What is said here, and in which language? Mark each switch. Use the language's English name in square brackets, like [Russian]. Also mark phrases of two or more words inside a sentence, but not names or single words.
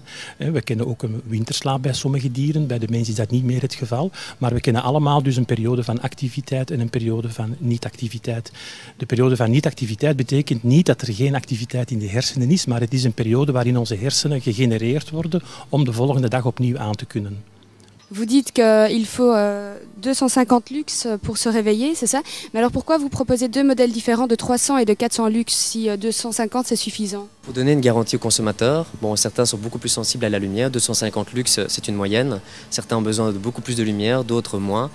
[Dutch] We kennen ook een winterslaap bij sommige dieren, bij de mens is dat niet meer het geval, maar we kennen allemaal dus een periode van activiteit en een periode van niet-activiteit. De periode van niet-activiteit betekent niet dat er geen activiteit in de hersenen is, maar het is een periode waarin onze hersenen gegenereerd worden om de volgende dag opnieuw aan te kunnen. [French] Vous dites qu'il faut 250 lux pour se réveiller, c'est ça? Mais alors pourquoi vous proposez deux modèles différents de 300 et de 400 lux si 250 c'est suffisant? Pour donner une garantie aux consommateurs, bon, certains sont beaucoup plus sensibles à la lumière, 250 lux c'est une moyenne, certains ont besoin de beaucoup plus de lumière, d'autres moins.